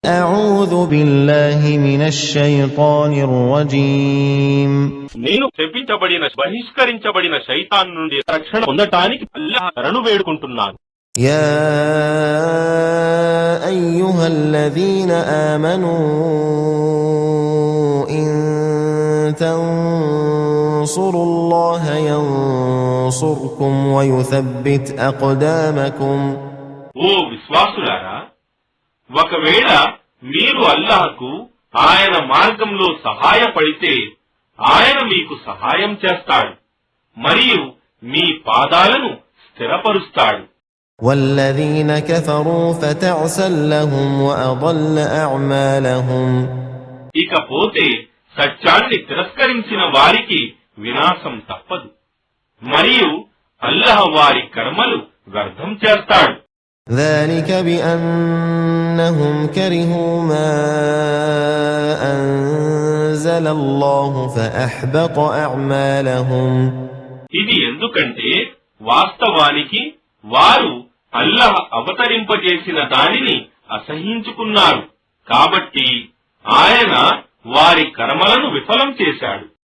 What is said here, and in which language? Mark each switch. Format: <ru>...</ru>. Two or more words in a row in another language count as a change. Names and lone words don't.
<ar>أعوذ بالله من الشيطان الرجيم</ar> <te>నేను శపించబడిన బహిష్కరించబడిన శైతాన్ నుండి రక్షణ పొందటానికి అల్లాహ్ శరణు వేడుకుంటున్నాను.</te> <ar>يا أيها الذين آمنوا إن تنصروا الله ينصركم ويثبت أقدامكم</ar> <te>ఓ విశ్వాసులారా, ఒకవేళ మీరు అల్లాహ్కు ఆయన మార్గంలో సహాయపడితే ఆయన మీకు సహాయం చేస్తాడు మరియు మీ పాదాలను స్థిరపరుస్తాడు.</te> <ar>والذين كفروا فتعسا لهم وأضل أعمالهم</ar> <te>ఇకపోతే సత్యాన్ని తిరస్కరించిన వారికి వినాశం తప్పదు మరియు అల్లాహ్ వారి కర్మలు వ్యర్థం చేస్తాడు.</te> <ar>ذلك بأنهم كرهوا ما أنزل الله فأحبط أعمالهم</ar> <te>ఇది ఎందుకంటే వాస్తవానికి వారు అల్లాహ్ అవతరింపజేసిన దానిని అసహ్యించుకున్నారు కాబట్టి ఆయన వారి కర్మలను విఫలం చేశాడు.</te>